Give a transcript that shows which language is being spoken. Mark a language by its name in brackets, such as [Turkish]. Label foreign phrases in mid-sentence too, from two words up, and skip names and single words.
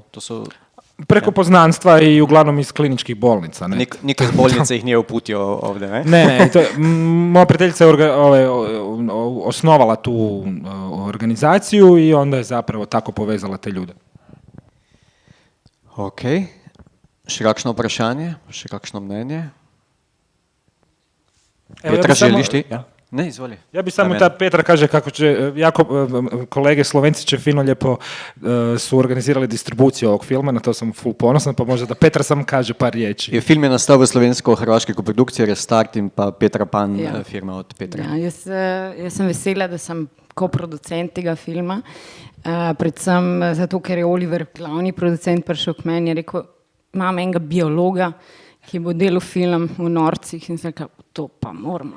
[Croatian] To su... Preko poznanstva i uglavnom iz kliničkih bolnica. Ne? Niko iz bolnice ih nije uputio ovdje, ne? Ne, moja prijateljica je osnovala tu organizaciju i onda je zapravo tako povezala te ljude. Ok. [Slovenian] Še kakšno vprašanje? Še kakšno mnenje? Petra, želiš ti? Ja. Ne, izvoli. [Croatian] Ja bi samo da Petra kaže kako će, kolege Slovenci će fino lijepo su organizirali distribuciju ovog filma, na to sam full ponosan, pa možda da Petra sam kaže par riječi. [Slovenian] Film je nastal v slovensko-hrvaški koprodukciji Restart in pa Petra Pan, firma od Petra. Ja, jaz sem vesela, da sem koproducent tega filma, predvsem zato, ker je Oliver, glavni producent, prišel k meni in je rekel, imam enega biologa, ki bo delal film v norcih in sem rekel, to pa moramo.